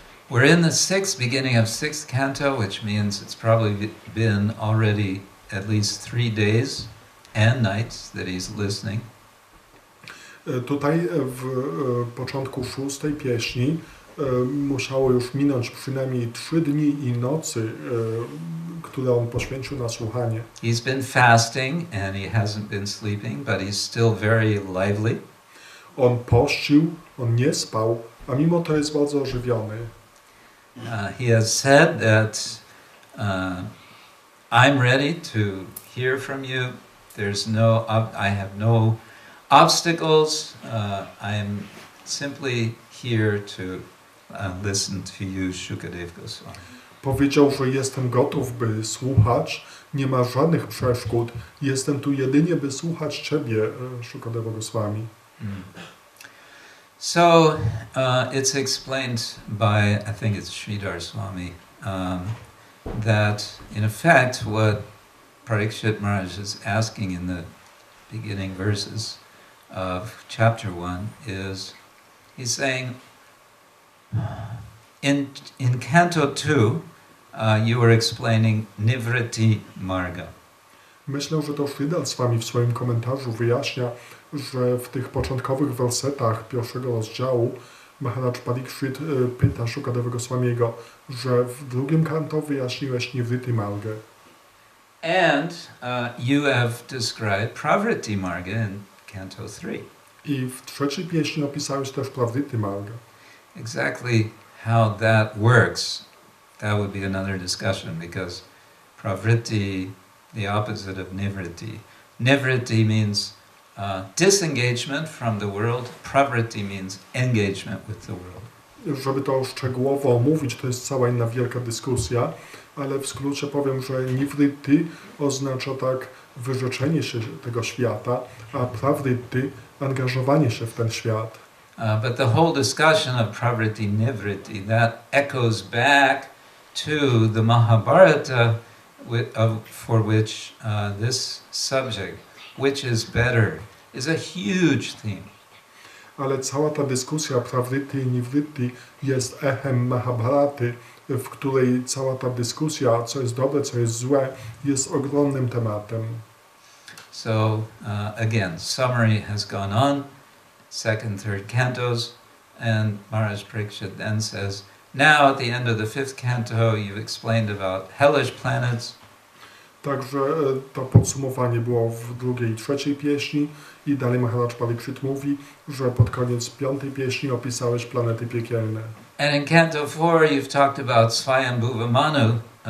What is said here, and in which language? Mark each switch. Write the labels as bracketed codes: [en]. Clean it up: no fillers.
[en] We're in the beginning of 6th canto, which means it's probably been already at least 3 days and nights that he's listening. [pl] Tutaj w początku 6 pieśni musiało już minąć przynajmniej 3 dni i nocy, które on poświęcił na słuchanie. [en] He's been fasting and he hasn't been sleeping, but he's still very lively. [pl] On pościł, on nie spał, a mimo to jest bardzo ożywiony. [en] He has said that I'm ready to hear from you. I have no obstacles. I'm simply here to listen to you, Shukadev Goswami. [pl] Powiedział, że jestem gotów, by słuchać, nie ma żadnych przeszkód, jestem tu jedynie, by słuchać Ciebie, Shukadeva Goswami. [en] So it's explained by, I think it's Sridhar Swami, that in effect what Parikshit Maharaj is asking in the beginning verses of chapter 1 is, he's saying, in Canto 2, you were explaining Nivritti Marga. [pl] Myślę, że to Sridhar Swami w swoim komentarzu wyjaśnia, że w tych początkowych wersetach pierwszego rozdziału Maharaj Parikshit pyta Shukadeva Goswamiego, że w drugim kanto wyjaśniłeś Nivritti Margę. [en] And you have described Pravritti Marga in Canto 3. [pl] I w trzeciej pieśni opisałeś też Pravritti Margę. [en] Exactly how that works, that would be another discussion, because Pravritti, the opposite of Nivritti. Nivritti means disengagement from the world. Pravritti means engagement with the world. [pl] Żeby to szczegółowo omówić, to jest cała inna wielka dyskusja, ale w skrócie powiem, że nivritti oznacza tak wyrzeczenie się tego świata, a pravritti angażowanie się w ten świat. [en] But the whole discussion of Pravritti Nivritti, that echoes back to the Mahabharata for which this subject, which is better, is a huge theme. [pl] Ale cała ta dyskusja pravritti i nivritti jest echem Mahabharaty, w której cała ta dyskusja, co jest dobre, co jest złe, jest ogromnym tematem. [en] So again, summary has gone on, second, third cantos, and Maharaj Parikshit then says, now at the end of the 5th canto, you've explained about hellish planets. [pl] Także to podsumowanie było w drugiej i trzeciej pieśni i dalej Maharaj Parikshit mówi, że pod koniec 5. pieśni opisałeś planety piekielne. [en] And in Canto 4, you've talked about Swayambhuva Manu.